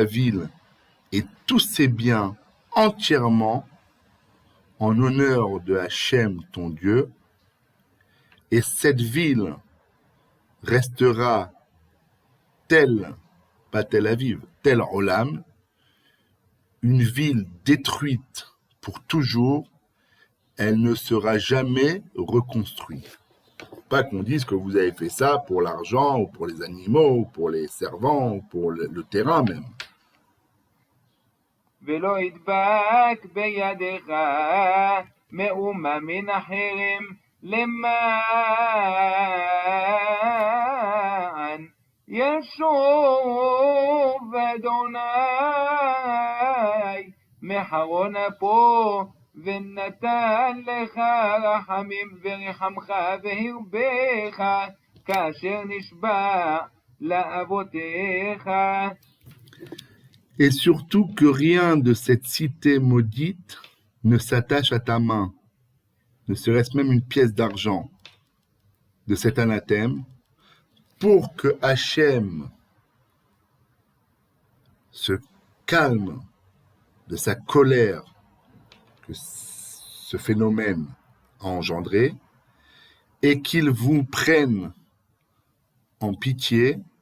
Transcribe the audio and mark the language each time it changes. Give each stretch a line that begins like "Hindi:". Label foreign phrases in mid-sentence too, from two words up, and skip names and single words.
French: ville et tous ses biens entièrement en honneur de Hachem, ton Dieu, et cette ville restera telle, pas Tel Aviv,
Hebrew: תל עולם,
French: une ville détruite pour toujours, elle ne sera jamais reconstruite. Pas qu'on dise que vous avez fait ça pour l'argent, ou pour les animaux, ou pour les servants, ou pour le terrain même.
Hebrew: ולא ידבק בידך מאומה מן החרם למען ישוב אדוני מחרון אפו ונתן לך רחמים ורחמך והרבך כאשר נשבע לאבותיך.
French: Et surtout que rien de cette cité maudite ne s'attache à ta main, ne serait-ce même une pièce d'argent de cet anathème, pour que Hachem se calme de sa colère que ce phénomène a engendré et qu'il vous prenne en pitié